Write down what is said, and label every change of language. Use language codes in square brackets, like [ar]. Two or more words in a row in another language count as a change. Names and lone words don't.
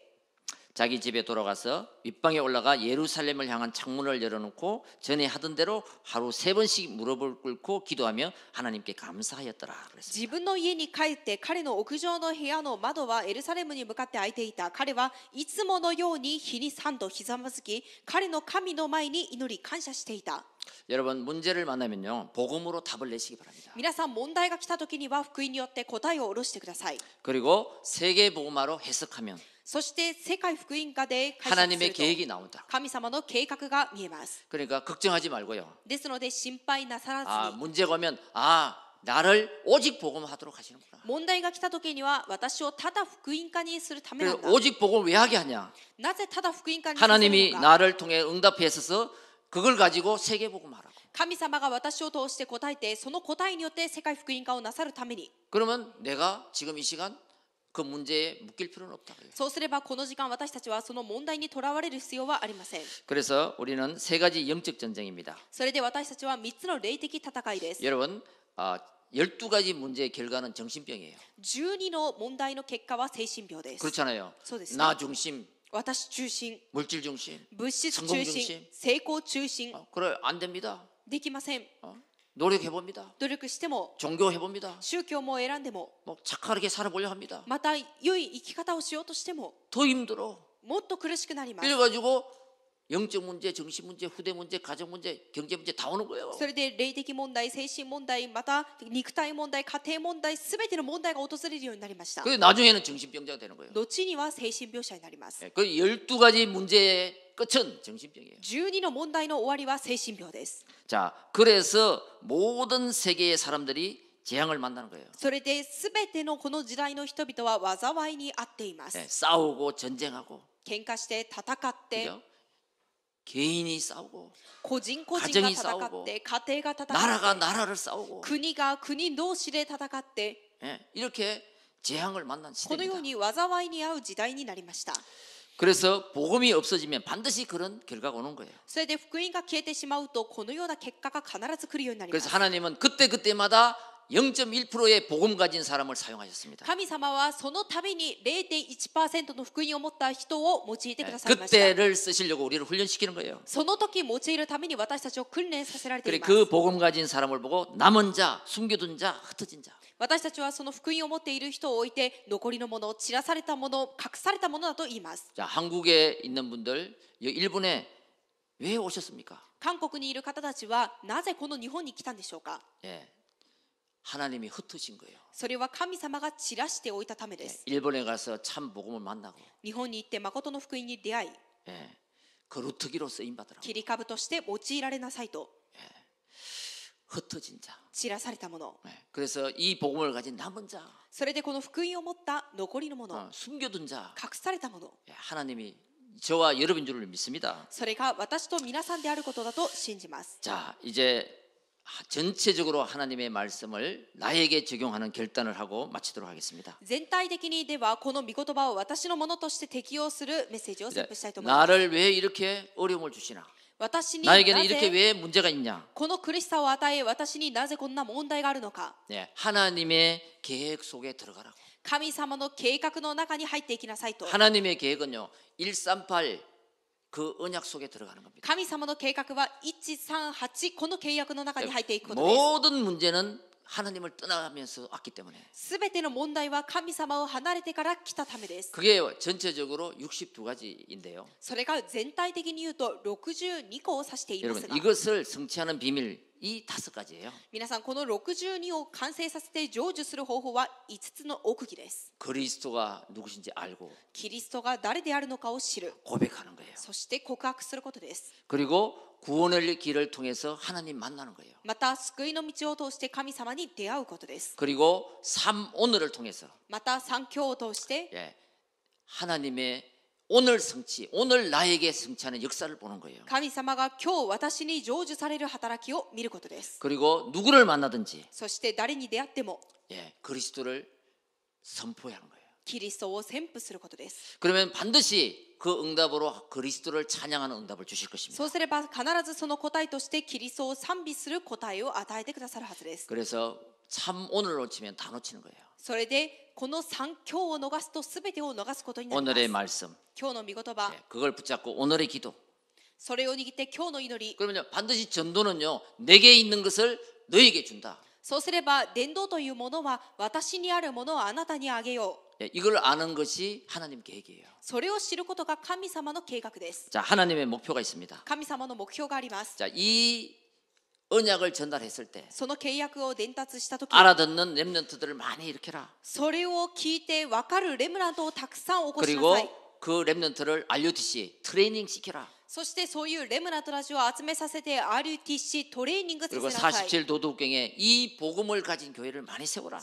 [ko] 자기 집에 돌아가서 윗방에 올라가 예루살렘을 향한 창문을 열어놓고 전에 하던 대로 하루 3번씩 무릎을 꿇고 기도하며 하나님께 감사하였더라 그랬습니다. [ja] 自分の家に帰って彼の屋上の部屋の窓はエルサレムに向かって開いていた。彼はいつものように日に3度ひざまずき、彼の神の前に祈り感謝していた。 [ko] 여러분 문제를 만나면요 복음으로 답을 내시기 바랍니다. [ja] 皆さん問題が来た時には福音によって答えを下ろしてください。 [ko] 그리고 세계 복음화로 해석하면 [ja] そして世界福音化で解釈す [ko] 하나님의 [ja] ると [ko] 계획이 나온다. [ja] 神様の計画が見えます。 [ko] 그러니까 걱정하지 말고요. [ja] ですので心配なさらず [ko] 아, [ja] に [ko] 문제가 오면 나를 오직 복음하도록 하시는구나. [ja] 問題が来た時には私をただ福音化にするためな [ko] 그래서 [ja] んだ。 [ko] 오직 복음을 왜 하게 하냐? [ja] なぜただ福音化にさせる [ko] 하나님이 [ja] のか。 [ko] 나를 통해 응답해 있어서 그걸 가지고 세계 복음하라고. [ja] 神様が私を通して答えてその答えによって世界福音化をなさるために。 [ko] 그러면 내가 지금 이 시간 그 문제에 묶일 필요는 없다. [ja] そうすればこの時間私たちはその問題にとらわれる必要はありません。 [ko] 그래서 우리는 세 가지 영적 전쟁입니다. [ja] それで私たちは3つの霊的戦いです。 [ko] 여러분, 12가지 문제의 결과는 정신병이에요. [ja] 12 の問題の結果は精神病です。 [ko] 그렇잖아요. [ja] そうですね。 [ko] 나 중심, [ja] 私中心、 [ko] 물질 중심. [ja] 物質中 [ko] 성공 [ja] 心 [ko] 중심 、 [ja] 成功中心、 [ko] 그래 안 됩니다. [ja] できません。 [ko] 노력해 봅니다. [ja] 努力しても、 [ko] 종교해 봅니다. [ja] 宗教も選んでも、 [ko] 뭐 착하게 살아보려 합니다. [ja] また良い生き方をしようとしても、 [ko] 더 힘들어. [ja] もっと苦しくなります。 [ko] 이래가지고 영적 문제, 정신 문제, 후대 문제, 가정 문제, 경제 문제 다 오는 거예요. [ja] それで霊的問題、精神問題、また肉体問題、家庭問題、すべての問題が訪れるようになりました。 [ko] 그 나중에는 정신병자가 되는 거예요. [ja] 後には精神病者になります。 [ko] 그 12가지 문제의 끝은 정신병이에요. [ja] 12 の問題の終わりは精神病です。 [ko] 자, 그래서 모든 세계의 사람들이 재앙을 만나는 거예요. [ja] それで全てのこの時代の人々は災いに遭っています。 [ko] 싸우고 전쟁하고, [ja] 喧嘩して戦って、 [ko] 그죠? 개인이 싸우고, [ja] 個人個人が戦って家庭が戦って [ko] 나라가 나라를 싸우고, [ja] 国が国同士で戦って [ko] 이렇게 재앙을 만난 [ja] このよう [ko] 시대입니다. [ja] に災いに遭う時代になりました。 [ko] 그래서 복음이 없어지면 반드시 그런 결과가 오는 거예요. [ja] それで福音が消えてしまうとこのような結果が必ず来るようになりま [ko] 그래서 [ja] す。 [ko] 하나님은 그때그때마다 0.1%의 복음 가진 사람을 사용하셨습니다. [ja] 神様はその度に 0.1% の福音を持った人を用いてくださいました。 [ko] 그때를 쓰시려고 우리를 훈련시키는 거예요. [ja] その時用いるために私たちを訓練させられてい [ko] 그래 [ja] ます。 [ko] 그 복음 가진 사람을 보고 남은 자, 숨겨둔 자, 흩어진 자. [ja] 私たちはその福音を持っている人を置いて残りのもの、散らされたもの、隠されたものだと言います。 [ko] 자, 한국에 있는 분들, 일본에 왜 오셨습니까? [ja] 韓国にいる方たちはなぜこの日本に来たんでしょうか。 [ko] 예, 하나님이 흩으신 거예요. [ja] それは神様が散らしておいたためです。 [ko] 일본에 가서 참 복음을 만나고, [ja] 日本に行って誠の福音に出会い、 [ko] 예, 거루터기로 쓰임 받으라고. [ja] 切り株として用いられなさいと。 [ko] 흩어진 자. [ja] 散らされたもの。 [ko] 예, 그래서 이 복음을 가진 남은 자, [ja] それでこの福音を持った残りのもの、 [ko] 숨겨둔 자, [ja] 隠されたもの。 [ko] 예, 하나님이 저와 여러분 줄을 믿습니다. [ja] それが私と皆さんであることだと信じます。 [ko] 자, 이제 전체적으로 하나님의 말씀을 나에게 적용하는 결단을 하고 마치도록 하겠습니다. [ja] 全体的にではこの御言葉を私のものとして適用するメッセージを宣布したいと思います。 [ko] 나를 왜 이렇게 어려움을 주시나? [ja] 私にな [ko] 나에게는 이렇게 [ja] ぜ [ko] 왜 문제가 있냐? [ja] この苦しさを与え、私になぜこんな問題があるのか。 [ko] 네, 하나님의 계획 속에 들어가라고. [ja] 神様の計画の中に入っていきなさいと。 [ko] 하나님의 계획은요, 138 그 언약 속에 들어가는 겁니다. [ja] 神様の計画は138この契約の中に入っていくことです。 [ko] 모든 문제는 하나님을 떠나가면서 왔기 때문에 [ja] すべての問題は神様を離れてから来たためです。 [ko] 그게 전체적으로 62가지인데요. [ja] それが全体的に言うと62個を指しています [ko] 여러분 [ja] が、 [ko] 이것을 성취하는 비밀 이 5가지예요. [ja] 皆さんこの62を完成させて成就する方法は5つの奥義です。 [ko] 그리스도가 누구신지 알고 [ja] キリストが誰であるのかを知る、 [ko] 고백하는 거예요. [ja] そして告白することです。 [ko] 그리고 구원의 길을 통해서 하나님 만나는 거예요. [ja] また救いの道を通して神様に出会うことです。 [ko] 그리고 삶 오늘을 통해서 [ja] また三教を通して [ko] 예, 하나님의 오늘 성취, 오늘 나에게 성취하는 역사를 보는 거예요. [ja] 神様が今日私に成就される働きを見ることです。 [ko] 그리고 누구를 만나든지 [ja] そして誰に出会っても [ko] 예, 그리스도를 선포해야 하는 거예요. [ja] キリストを宣布することです。 [ko] 그러면 반드시 그 응답으로 그리스도를 찬양하는 응답을 주실 것입니다. [ja] そうすれば必ずその答えとしてキリストを賛美する答えを与えてくださるはずです。 [ko] 그래서 참 오늘 놓치면 다 놓치는 거예요. [ja] それでこの三教を逃すと全てを逃すことになり [ko] 오늘의 [ja] ます。 [ko] 말씀, [ja] 今日の御言葉、 [ko] 예, 그걸 붙잡고 오늘의 기도. [ja] それを握って今日の祈り。 [ko] 그러면요 반드시 전도는요 내게 있는 것을 너에게 준다. [ja] そうすれば伝道というものは私にあるものをあなたにあげよう。 [ko] 예, 이걸 아는 것이 하나님 계획이에요. [ja] それを知ることが神様の計画です。 [ko] 자, 하나님의 목표가 있습니다. [ja] 神様の目標があります。 [ko] 자, 이 언약을 전달했을 때 [ja] その契約を伝達したとき、 [ko] 알아듣는 렘넌트들을 많이 일으켜라. [ja] それを聞いて分かるレムナントをたくさん起こしな [ko] 그리고 [ja] さい。 [ko] 그 렘넌트를 RUTC 트레이닝 시켜라. [ja] そしてそういうレムナントたちを集めさせて RUTC トレーニングさせ [ko] 그리고 [ja] なさい。 [ko] 47 도덕경에 이 복음을 가진 교회를 많이 세워라.